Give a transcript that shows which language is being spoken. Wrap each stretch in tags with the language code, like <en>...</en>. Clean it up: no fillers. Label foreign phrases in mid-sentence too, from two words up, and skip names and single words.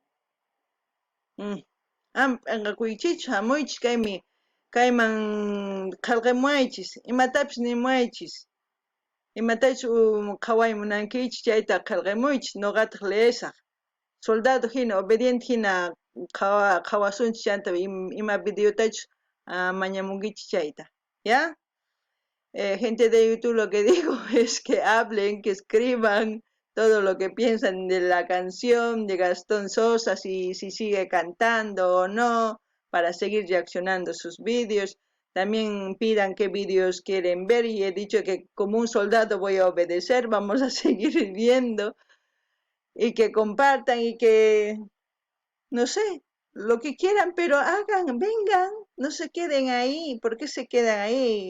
<qu>Ama p'inqakuychikchu hamuychis kayman qhalqimuaychis, imatapis nimuaychis. Imatachu qhawaymunankichis chayta qhalqimuychis nuqataq leesaq. Soldado hina, obediente hina qhawasunchis chanta ima videotachu mañamunkichis chayta.</qu> <es>¿Ya? Gente de YouTube, lo que digo es que hablen, que escriban todo lo que piensan de la canción de Gastón Sosa, si sigue cantando o no, para seguir reaccionando sus vídeos. También pidan qué vídeos quieren ver y he dicho que como un soldado voy a obedecer, vamos a seguir viendo y que compartan y que no sé, lo que quieran, pero hagan, vengan, no se queden ahí, ¿por qué se quedan ahí?</es>